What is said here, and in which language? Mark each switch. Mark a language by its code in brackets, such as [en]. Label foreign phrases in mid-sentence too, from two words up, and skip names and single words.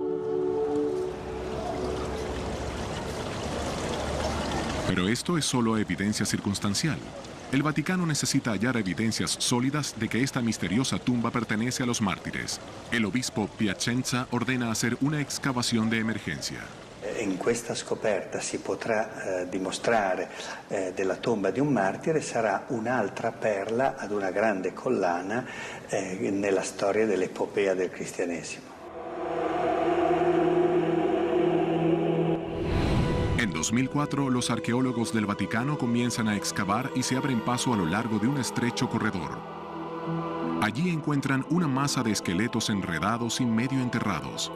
[es] Pero esto es solo evidencia circunstancial. El Vaticano necesita hallar evidencias sólidas de que esta misteriosa tumba pertenece a los mártires. El obispo Piacenza ordena hacer una excavación de emergencia. [it] In questa scoperta si potrà dimostrare della tomba di un martire, sarà un'altra perla ad una grande collana nella storia dell'epopea del cristianesimo. [es] En 2004, los arqueólogos del Vaticano comienzan a excavar y se abren paso a lo largo de un estrecho corredor. Allí encuentran una masa de esqueletos enredados y medio enterrados.